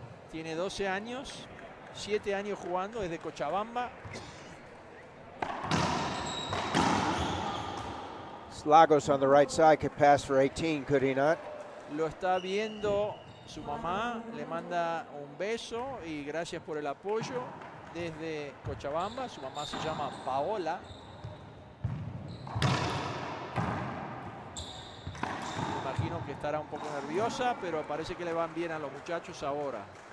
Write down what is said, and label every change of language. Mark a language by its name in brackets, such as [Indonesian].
[Spanish] Tiene 12 años, 7 años jugando desde Cochabamba. [English] Lagos on the right side could pass for 18, could he not? [Spanish] Lo está viendo su mamá, le manda un beso y gracias por el apoyo desde Cochabamba. Su mamá se llama Paola. Me imagino que estará un poco nerviosa, pero parece que le van bien a los muchachos ahora.